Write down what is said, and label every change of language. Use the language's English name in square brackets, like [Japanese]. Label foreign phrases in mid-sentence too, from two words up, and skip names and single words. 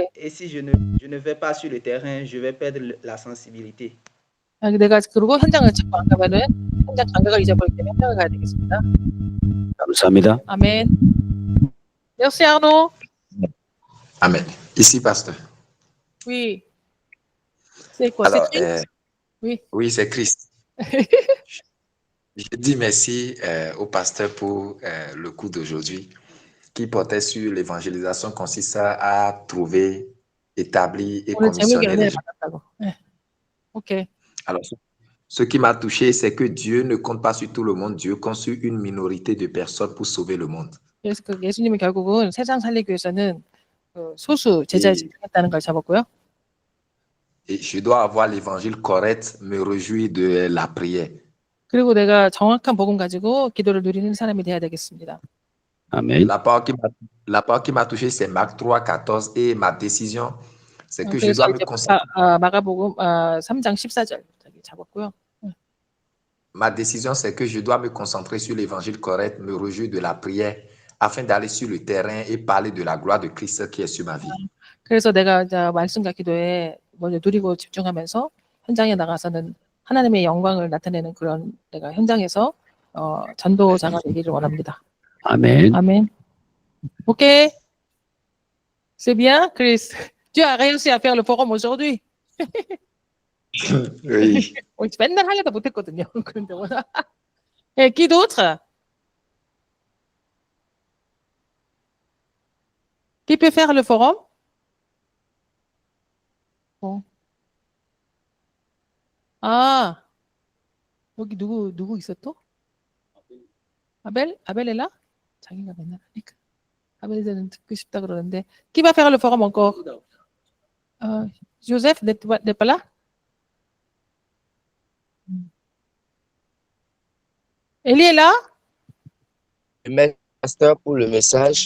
[French] Et si je ne vais pas sur le terrain, je vais perdre la sensibilité. [Korean] 내가 그리고 현장을 찾고 안 가면은 현장 감각을 잊어버리기 때문에 현장을 가야 되겠습니다. 감사합니다. 아멘. [French] Merci Arnaud. Amen. Ici, pasteur. Oui. C'est quoi? Alors, C'est Christ? Oui. Oui, c'est Christ. Je dis merci au pasteur pour le cours d'aujourd'hui qui portait sur l'évangélisation consistant à trouver, établir et [Korean] 오늘 제목이 [French] commissionner les [Korean] 은혜를 [French] gens. [Korean] 받았다고. 네. 오케이. [French] Alors, ce qui m'a touché, c'est que Dieu ne compte pas sur tout le monde, Dieu compte sur une minorité de personnes pour sauver le monde. [Korean] 그래서 예수님은 결국은 세상 살리기 위해서는 그 소수 제자에 집중했다는 걸 잡았고요. [French] Et je dois avoir l'évangile correct, me réjouir de la prière. [Korean] 그리고 내가 정확한 복음 가지고 기도를 누리는 사람이 돼야 되겠습니다. 아멘. [French] La part qui m'a touché, c'est Marc 3, 14. Et ma décision, c'est que je [Korean] 그래서 [French] dois me [Korean] 이제 [French] concentrer. [Korean] 마가복음 3장 14절 잡았고요. [French] Ma décision, c'est que je dois me concentrer sur l'évangile correct, me réjouir de la prière, afin d'aller sur le terrain et parler de la gloire de Christ qui est sur ma vie. [Korean] 그래서 내가 이제 말씀과 기도에 먼저 누리고 집중하면서 현장에 나가서는 하나님의 영광을 나타내는 그런 내가 현장에서 전도자가 되기를 원합니다. 아멘. 아멘. [French] Ok. C'est bien, Chris. Tu as réussi à faire le forum aujourd'hui. Oui. [Korean] 맨날 하려다 못했거든요. 그런데 오늘. [French] Et qui d'autre? Qui peut faire le forum? Bon. [Korean] 아, 여기 누구 있어 또? [French] 아벨 est là? [Korean] 자기가 맨날 하니까. 아벨은 듣고 싶다 그러는데. [French] Qui va faire le forum encore? Joseph n'est pas là? Elie est là? Merci, pasteur, pour le message.